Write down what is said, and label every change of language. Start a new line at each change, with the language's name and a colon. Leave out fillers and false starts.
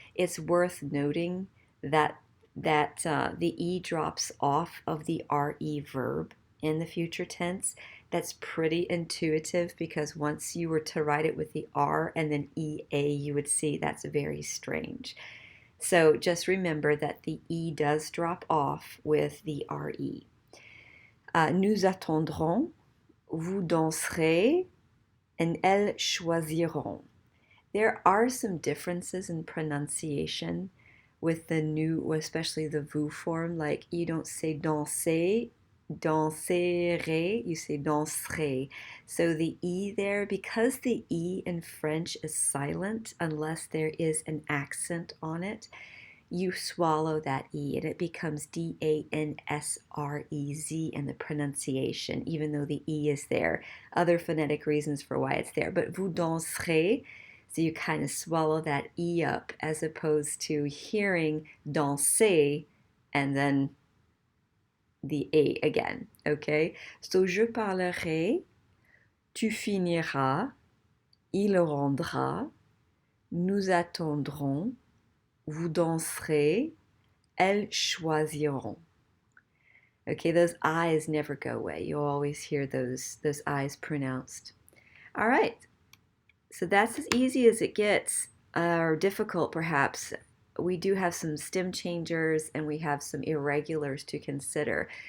English: It's worth noting that the E drops off of the RE verb in the future tense. That's pretty intuitive because once you were to write it with the R and then EA, you would see that's very strange. So just remember that the E does drop off with the RE.
French: Nous attendrons, vous danserez, and elles choisiront.
English: There are some differences in pronunciation with the new, especially the vous form, like you don't say danser, danserai, you say danserai. So the E there, because the E in French is silent unless there is an accent on it, you swallow that E and it becomes Dansrez in the pronunciation, even though the E is there. Other phonetic reasons for why it's there. But vous danserez, so you kind of swallow that E up as opposed to hearing danser and then the A again, okay?
French: So je parlerai, tu finiras, il rendra, nous attendrons, vous danserez, elles choisiront.
English: Okay, those I's never go away. You'll always hear those I's pronounced. All right, so that's as easy as it gets, or difficult perhaps. We do have some stem changers and we have some irregulars to consider.